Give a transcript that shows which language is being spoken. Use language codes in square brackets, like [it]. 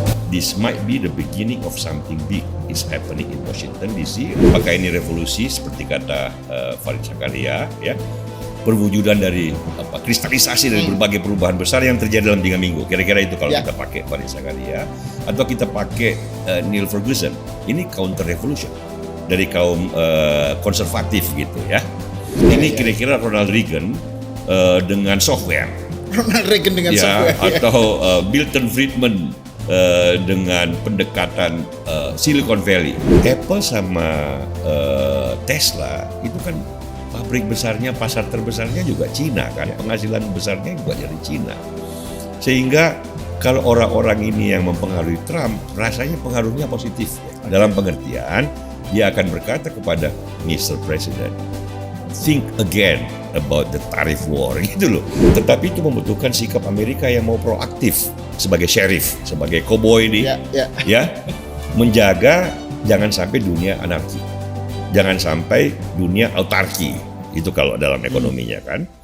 [en] this might be the beginning of something big is happening in Washington DC. [id] Apakah ini revolusi seperti kata Fareed Zakaria, ya, perwujudan dari kristalisasi dari berbagai perubahan besar yang terjadi dalam 3 minggu. Kira-kira itu kalau kita pakai Fareed Zakaria, atau kita pakai Neil Ferguson, ini counter revolution dari kaum konservatif gitu ya. Ini kira-kira Ronald Reagan dengan software. Ronald Reagan dengan ya, software. Atau Milton Friedman dengan pendekatan Silicon Valley. Apple sama Tesla itu kan pabrik besarnya, pasar terbesarnya juga Cina kan, penghasilan besarnya juga dari Cina. Sehingga kalau orang-orang ini yang mempengaruhi Trump, rasanya pengaruhnya positif. Dalam pengertian, dia akan berkata kepada Mr. [en] President, think again about the tariff war, gitu loh. [id] Tetapi itu membutuhkan sikap Amerika yang mau proaktif sebagai sheriff, sebagai cowboy ini, ya, menjaga jangan sampai dunia anarki, jangan sampai dunia autarki. Itu kalau dalam ekonominya kan.